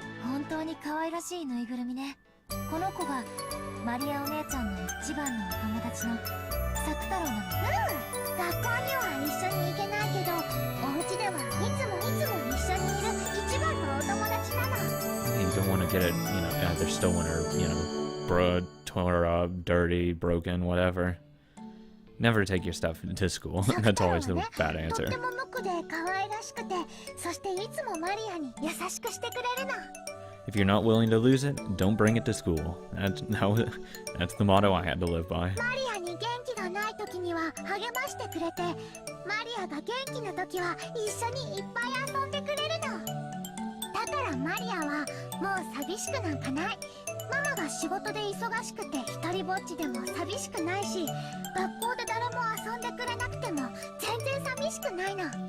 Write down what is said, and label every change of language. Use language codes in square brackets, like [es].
[ja] 本当に可愛らしいぬいぐるみね。この子がマリアお姉ちゃんの一番のお友達のさくたろなの。学校には一緒に行けないけど、お家ではいつも一緒にいる一番のお友達なの。 [en] You don't want to get it, either stolen or, tore up, dirty, broken, whatever. Never take your stuff to school. That's always the bad answer. [ja] とっても無垢で可愛らしくて、そしていつもマリアに優しくしてくれるの。 [en] If you're not willing to lose it, don't bring it to school. That's the motto I had to live by. [ja] マリアに元気がない時には励ましてくれて、マリアが元気な時は一緒にいっぱい遊んでくれるの。だからマリアはもう寂しくなんかない。ママが仕事で忙しくて一人ぼっちでも寂しくないし、学校で誰も遊んでくれなくても全然寂しくないの。